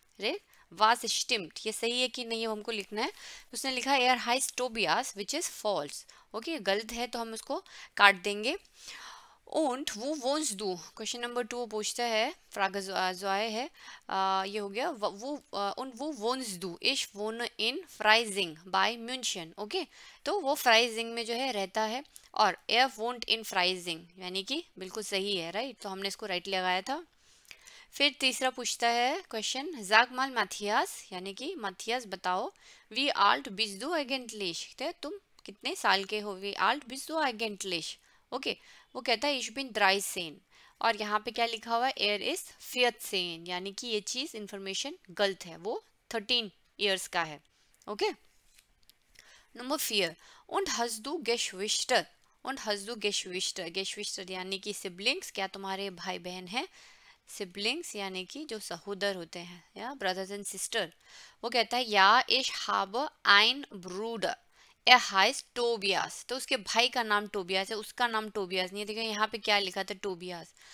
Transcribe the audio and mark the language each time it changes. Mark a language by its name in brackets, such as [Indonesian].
[German] रे वाज स्टिम्ड, [Hindi] ये सही है कि नहीं हमको लिखना है। उसने लिखा [German] एयर हाइस्ट टोबियास [Hindi] which is false. Okay, गलत है तो हम उसको काट देंगे। [German] Und wo wohnst du? [Hindi] Question number 2 पूछता है, [German] फ्रागे ज़ॉय [Hindi] है, ये हो गया [German] und wo wohnst du? Ich wohne in Freising bei München। [Hindi] Okay, तो वो फ्राइजिंग में जो है रहता है, और [German] er wohnt in Freising [Hindi] यानी कि बिल्कुल सही है, राइट। तो हमने इसको राइट लगाया था। फिर तीसरा पूछता है क्वेश्चन, [German] sag mal Matthias [Hindi] यानी कि माथियास बताओ, [German] wie alt bist du eigentlich? [Hindi] तुम कितने साल के हो, wie alt bist du eigentlich? Okay, वो कहता है [German] ich bin 13 [Hindi] और यहाँ पे क्या लिखा हुआ है [German] er ist 14, [Hindi] यानी कि ये चीज़ इंफॉर्मेशन गलत है, वो 13 ईयर्स का है. Okay. [German] नंबर 4 und hast du Geschwister. und hast du Geschwister. [Hindi] Geschwister यानी कि सिबलिंग्स, क्या तुम्हारे भाई बहन हैं. सिबलिंग्स यानी कि जो सहोदर होते हैं, या [English] Brothers and sister. [Hindi] वो कहता है या [German] ich habe ein Bruder. er heißt Tobias. [Hindi] तो उसके भाई का नाम टोबियास है, उसका नाम टोबियास नहीं है. देखिए यहाँ पे क्या लिखा था, टोबियास.